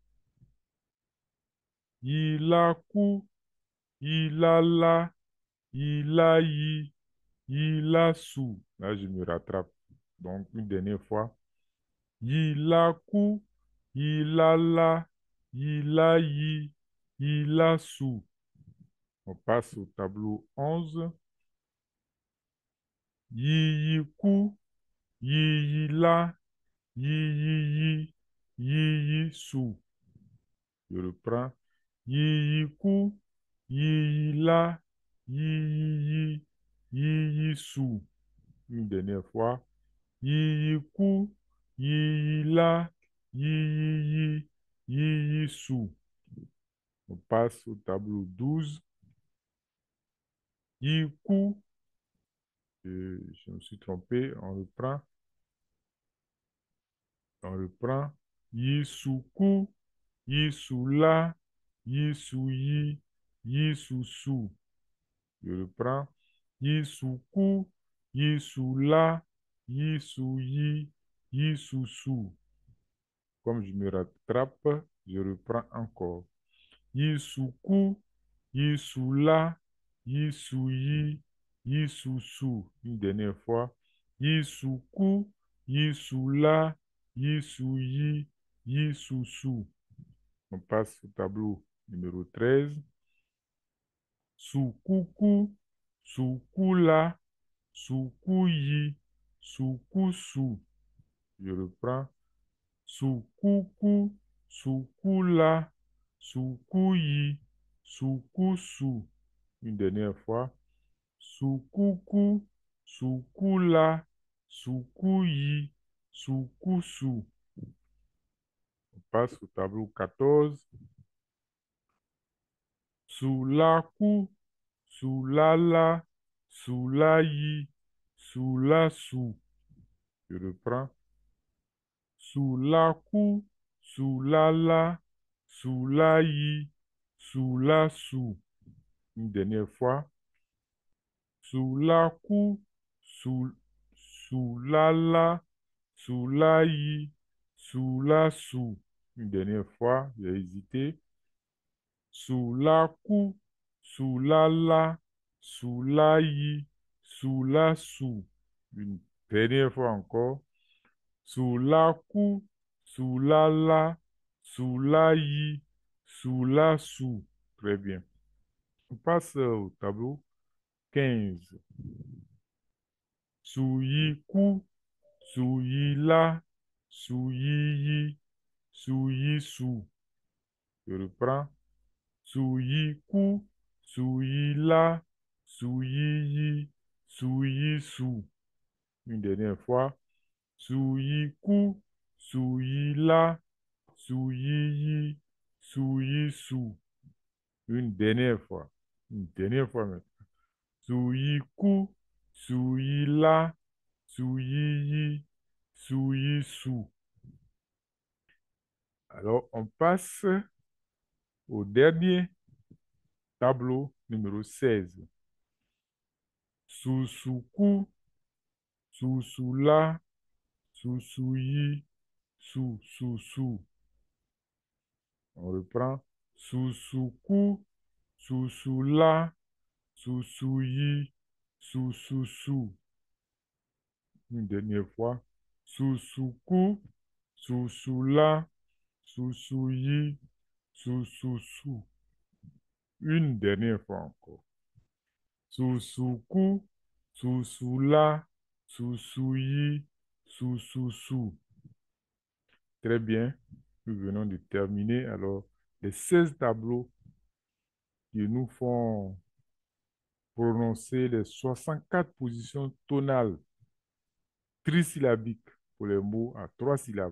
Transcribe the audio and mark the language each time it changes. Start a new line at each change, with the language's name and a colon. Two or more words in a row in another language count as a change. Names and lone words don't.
French: Il a cou, il a la, il a il a sou. Là, je me rattrape. Donc, une dernière fois. Il a cou, il a la, il a il a sou. On passe au tableau 11. Yi, yi, cou, yi, la, yi, sou. Je reprends. Yi, cou, yi, la, yi, sou. Une dernière fois. Yi, cou, yi, la, yi, sou. On passe au tableau 12. Yi, cou, je me suis trompé, on reprend. On reprend. Yi, sou, cou, yi, sou, la, yi, sou, yi, sou. Je reprends. Yi, sou, cou, yi, sou, la, yi, sou, yi, sou. Comme je me rattrape, je reprends encore. Yi, sou, cou, yi, sou, la, yi, sou, yi, sou. Une dernière fois. Yi, sou, cou, yi, sou, la, yi, sou, yi, sou. On passe au tableau numéro 13. Sou, cou, cou, sou, cou, la, sou, cou, yi, sou, cou, sou. Je reprends. Sou, cou, cou, sou, cou, la, sou, cou, yi, sou, cou, sou. Une dernière fois. Sou, cou, cou, sou, cou, la, sou, cou, yi, sou, cou, sou. On passe au tableau 14. Sou, la, cou, sou, la, sou, la, yi, sou, la, sou. Je reprends. Sou, la, cou, sou, la, sou, la, yi, sou, la, sou. Une dernière fois. Sou, la, cou, sou, sou, la, sou, la, yi, sou, la, sou. Une dernière fois, j'ai hésité. Sou, la, cou, sou, la, sou, la, yi, sou, la, sou. Une dernière fois encore. Sou, la, cou, sou, la, sou, la, yi, sou, la, sou. Très bien. On passe au tableau 15. Sou, yi, cou, sou, yi, la, sou, yi, sou. Je reprends. Sou, yi, cou, sou, yi, la, sou, yi, sou. Une dernière fois. Sou, yi, cou, sou, yi, la, sou, yi, sou. Une dernière fois. Une dernière fois maintenant. Sou, yi, cou, sou, yi, la, sou, yi, sou. Alors, on passe au dernier tableau numéro 16. Sou, cou, sou, la, sou, yi, sou. On reprend. Sou, cou, sou, la, sou, yi, sou. Une dernière fois. Sou, cou, sou, la, sou, yi, sou. une dernière fois encore. Susuku, susula, susuyi, sususu. Très bien. Nous venons de terminer. Alors, les 16 tableaux qui nous font prononcer les 64 positions tonales trisyllabiques pour les mots à 3 syllabes.